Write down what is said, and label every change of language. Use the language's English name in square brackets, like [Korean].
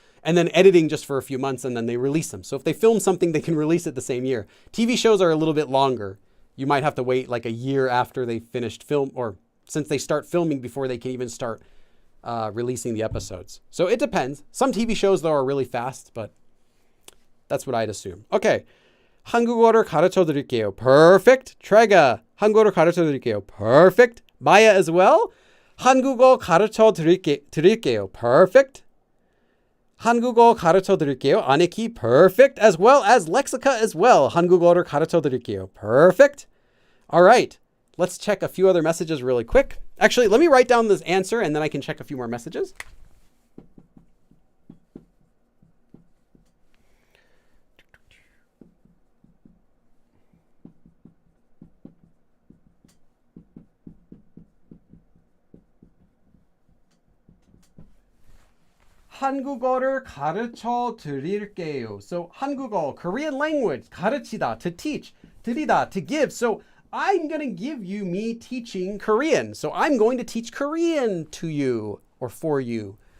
[English] And then editing just for a few months, and then they release them. So if they film something, they can release it the same year. TV shows are a little bit longer. You might have to wait like a year after they finished film, or since they start filming before they can even start releasing the episodes. So it depends. Some TV shows, though, are really fast, but that's what I'd assume. Okay. [Korean] 한국어를 가르쳐 드릴게요. [English] Perfect. Trega. [Korean] 한국어를 가르쳐 드릴게요. [English] Perfect. Maya as well. [Korean] 한국어 가르쳐 드릴게요. [English] Perfect. [Korean] 한국어 가르쳐 드릴게요. [English] Aniki. Perfect. As well as Lexica as well. [Korean] 한국어를 가르쳐 드릴게요. [English] Perfect. All right. Let's check a few other messages really quick. Actually, let me write down this answer and then I can check a few more messages. [Korean] 한국어를 가르쳐 드릴게요. [English] So 한국어, Korean language, 가르치다, to teach, 드리다, to give. So I'm going to give you me teaching Korean. So I'm going to teach Korean to you or for you.